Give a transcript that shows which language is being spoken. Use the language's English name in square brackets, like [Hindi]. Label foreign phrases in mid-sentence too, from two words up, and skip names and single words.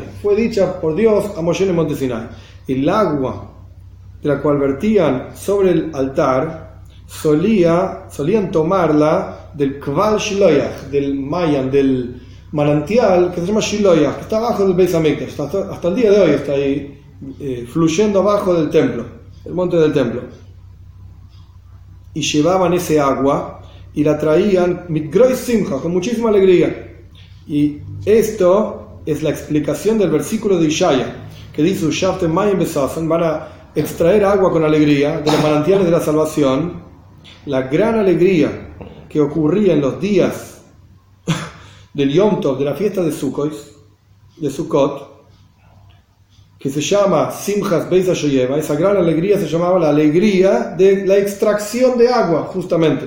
[Spanish] Fue dicha por Dios a Moshe en el monte Sinai. El agua de la cual vertían sobre el altar solían tomarla del [Yiddish] קוואל שילוח, [Spanish] del Mayan, del manantial que se llama Shiloyach, que está abajo del Beis Hamikdash. Hasta el día de hoy está ahí fluyendo abajo del templo, el monte del templo. Y llevaban ese agua y la traían [Yiddish] מיט גרויס שמחה, [Spanish] con muchísima alegría. Y esto es la explicación del versículo de Ishaya, que dice: van a extraer agua con alegría de los manantiales de la salvación. La gran alegría que ocurría en los días del [Hebrew] יום טוב, [Spanish] de la fiesta de Sukkot, que se llama Simchas Beis HaShoyeva, esa gran alegría se llamaba la alegría de la extracción de agua, justamente.